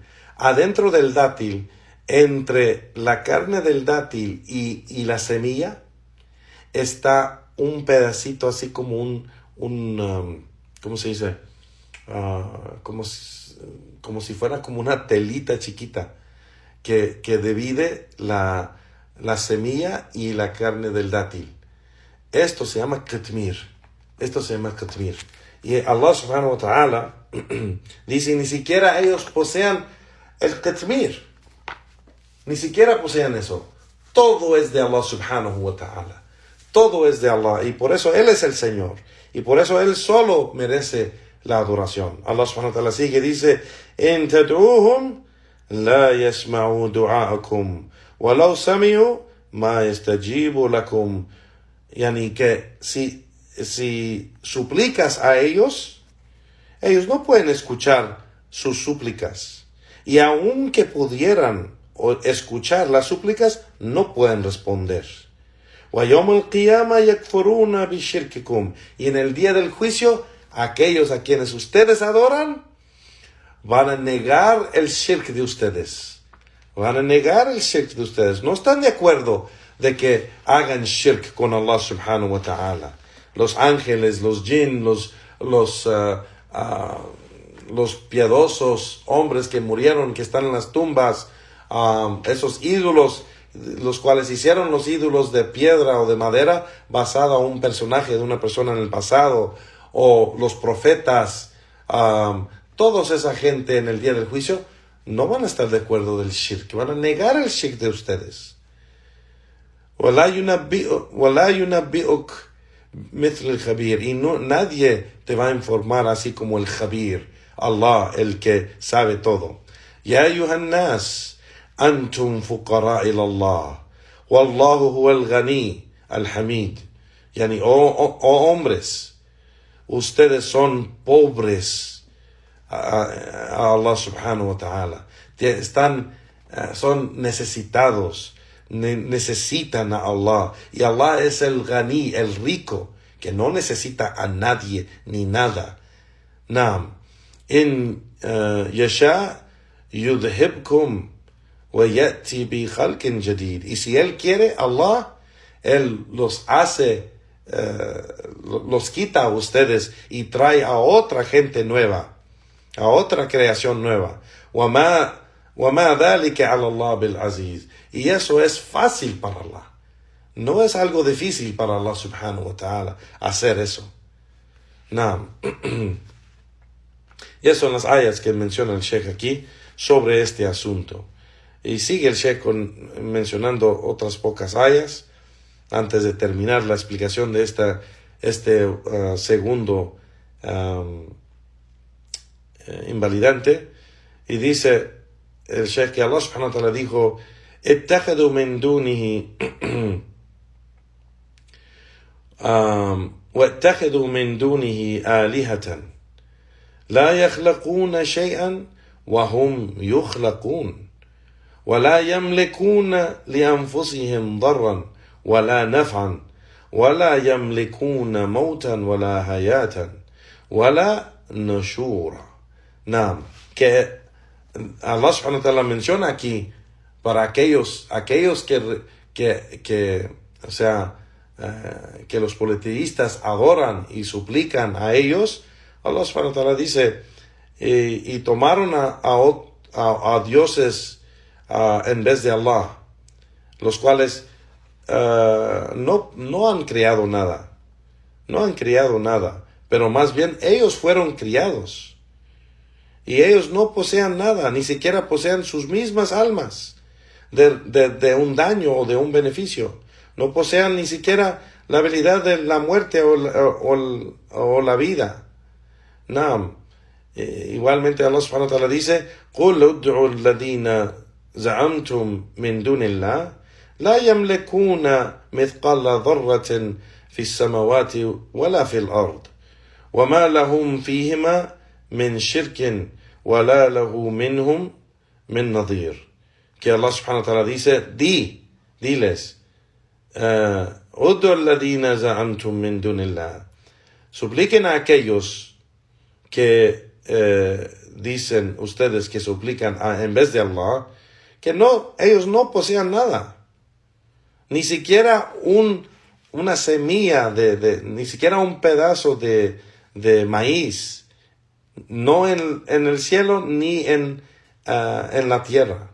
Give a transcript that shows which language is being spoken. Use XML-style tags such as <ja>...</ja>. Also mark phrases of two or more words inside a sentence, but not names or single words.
<es>Adentro del dátil, entre la carne del dátil y la semilla, está un pedacito así como ¿cómo se dice? Como si fuera como una telita chiquita que divide la semilla y la carne del dátil. Esto se llama ketmir. Y Allah</es> <ar>سبحانه وتعالى</ar> <es>dice, ni siquiera ellos posean el ketmir. Ni siquiera posean eso. Todo es de Allah</es> <ar>سبحانه وتعالى.</ar> <es>Todo es de Allah. Y por eso Él es el Señor. Y por eso Él solo merece la adoración. Allah</es> <ar>سبحانه وتعالى</ar> <es>sigue, dice,</es> <ar>إِن تَدْعُوهُمْ لَا يَسْمَعُوا دُعَاءَكُمْ وَلَوْ سَمِعُوا مَا يَسْتَجِيبُوا لَكُمْ.</ar> <es>Yani que si suplicas a ellos no pueden escuchar sus súplicas. Y aunque pudieran escuchar las súplicas, no pueden responder.</es> <ar>وَيَوْمَ الْقِيَامَةِ يَكْفُرُونَ بِشِرْكِكُمْ.</ar> <es>Y en el día del juicio, aquellos a quienes ustedes adoran van a negar el shirk de ustedes. No están de acuerdo de que hagan shirk con Allah</es> <ar>سبحانه وتعالى.</ar> <es>Los ángeles, los jinn, los piadosos hombres que murieron, que están en las tumbas, esos ídolos, los cuales hicieron los ídolos de piedra o de madera basada en un personaje de una persona en el pasado, o los profetas, toda esa gente en el día del juicio no van a estar de acuerdo del shirk, van a negar el shirk de ustedes.</es> <ar>وَلَا يُنَبِّئُكَ مِثْلُ الْخَبِيرِ.</ar> <es>Y nadie te va a informar así como el Khabir, Allah, el que sabe todo.</es> <ar>يَا أَيُّهَا النَّاسِ أَنْتُمْ فُقَرَاء إِلَى اللَّهِ وَاللَّهُ هُوَ الْغَنِيُّ الْحَمِيدُ.</ar> <es>Yani, hombres, ustedes son pobres a Allah</es> <ar>سبحانه وتعالى.</ar> <es>Son necesitados, necesitan a Allah. Y Allah es el Ghani, el rico, que no necesita a nadie ni nada. Naam.</es> <ar>إن يشأ يذهبكم ويأت بخلق جديد.</ar> <es>Y si Él quiere, Allah, Él los hace, los quita a ustedes y trae a otra gente nueva, a otra creación nueva.</es> <ar>وَمَا ذَلِكَ عَلَى اللَّهِ بِالْعَزِيزِ.</ar> <es>Y eso es fácil para Allah. No es algo difícil para Allah</es> <ar>سبحانه وتعالى</ar> <es>hacer eso. Naam. Y eso son las ayas que menciona el Sheikh aquí sobre este asunto. Y sigue el Sheikh mencionando otras pocas ayas antes de terminar la explicación de este segundo invalidante. Y dice el Sheikh que Allah</es> <ar>سبحانه وتعالى dijo, اتخذوا من دونه واتخذوا من دونه آلهة لا يخلقون شيئا وهم يخلقون ولا يملكون لأنفسهم ضرا ولا نفعا ولا يملكون موتا ولا حياة ولا نشورا.</ar> <es>نعم, que Allah</es> <ar>سبحانه وتعالى</ar> <es>menciona aquí para aquellos que los politeístas adoran y suplican a ellos. Allah</es> <ar>سبحانه وتعالى</ar> <es>dice, y tomaron a dioses en vez de Allah, los cuales no han creado nada, pero más bien ellos fueron criados. Y ellos no poseen nada, ni siquiera poseen sus mismas almas de un daño o de un beneficio. No poseen ni siquiera la habilidad de la muerte o la vida.</es> <ar>Naam. Igualmente Allah سبحانه وتعالى dice, قُلْ ادْعُوا الَّذِينَ زَعَمْتُمْ مِنْ دُونِ اللَّهِ لَا يَمْلِكُونَ مِثْقَالَ ذَرَّةٍ فِي السَّمَوَاتِ وَلَا فِي الْأَرْضِ وَمَا لَهُمْ فِيهِمَا مِنْ شِرْكٍ وَلَا لَهُ مِنْهُمْ مِنْ نَظِيرٍ.</ar> <es>Que Allah</es> <ar>سبحانه وتعالى</ar> <es>dice, diles,</es> <ar>ادعوا الذين زعمتم من دون الله.</ar> <es>Supliquen a aquellos que dicen ustedes que suplican en vez de Allah, que no, ellos no posean nada, ni siquiera una semilla ni siquiera un pedazo de maíz, no en el cielo ni en la tierra.</es>